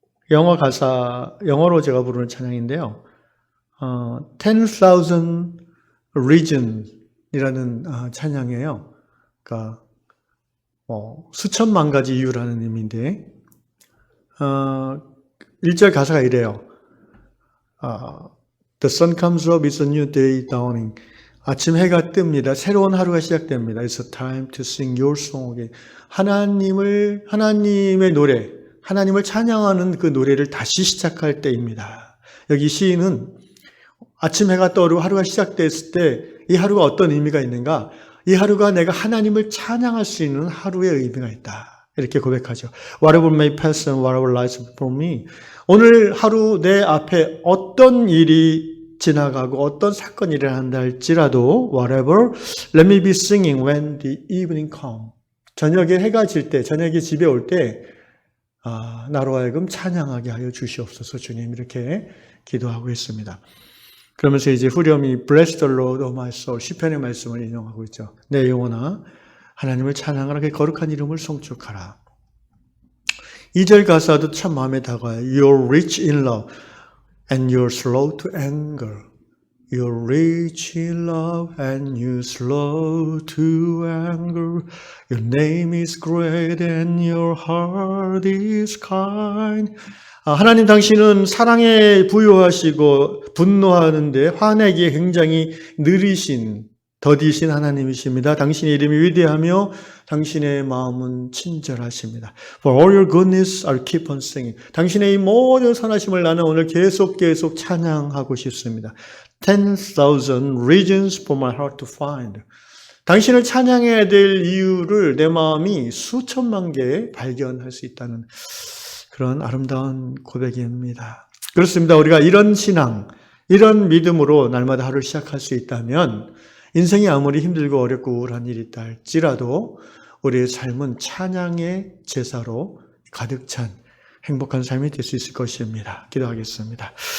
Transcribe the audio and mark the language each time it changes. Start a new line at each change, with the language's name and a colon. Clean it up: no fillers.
Korean: 영어로 제가 부르는 찬양인데요. 10,000 reason이라는 찬양이에요. 그러니까 수천만 가지 이유라는 의미인데 1절 가사가 이래요.
English: The sun comes up, it's a new day dawning.
Korean: 아침 해가 뜹니다. 새로운 하루가 시작됩니다.
English: It's a time to sing your song again.
Korean: 하나님의 노래, 하나님을 찬양하는 그 노래를 다시 시작할 때입니다. 여기 시인은 아침 해가 떠오르고 하루가 시작됐을 때 이 하루가 어떤 의미가 있는가? 이 하루가 내가 하나님을 찬양할 수 있는 하루의 의미가 있다. 이렇게 고백하죠.
English: Whatever may pass and whatever lies before me.
Korean: 오늘 하루 내 앞에 어떤 일이 지나가고 어떤 사건이 일어난다 할지라도
English: whatever, let me be singing when the evening comes.
Korean: 저녁에 해가 질 때, 저녁에 집에 올 때 나로 하여금 찬양하게 하여 주시옵소서. 주님, 이렇게 기도하고 있습니다. 그러면서 이제 후렴이
English: Bless the Lord, O my soul,
Korean: 시편의 말씀을 인용하고 있죠. 내 영혼아 하나님을 찬양하라, 그의 거룩한 이름을 송축하라. 2절 가사도 참 마음에 다가와요.
English: You're rich in love and you're slow to anger. You're rich in love and you're slow to anger. Your name is great and your heart is kind.
Korean: 하나님, 당신은 사랑에 부유하시고 분노하는데 화내기에 굉장히 느리신, 더디신 하나님이십니다. 당신의 이름이 위대하며 당신의 마음은 친절하십니다.
English: For all your goodness, I'll keep on singing.
Korean: 당신의 이 모든 선하심을 나는 오늘 계속 찬양하고 싶습니다.
English: 10,000 reasons for my heart to find.
Korean: 당신을 찬양해야 될 이유를 내 마음이 수천만 개 발견할 수 있다는 그런 아름다운 고백입니다. 그렇습니다. 우리가 이런 신앙, 이런 믿음으로 날마다 하루를 시작할 수 있다면 인생이 아무리 힘들고 어렵고 우울한 일이 있다 할지라도 우리의 삶은 찬양의 제사로 가득 찬 행복한 삶이 될 수 있을 것입니다. 기도하겠습니다.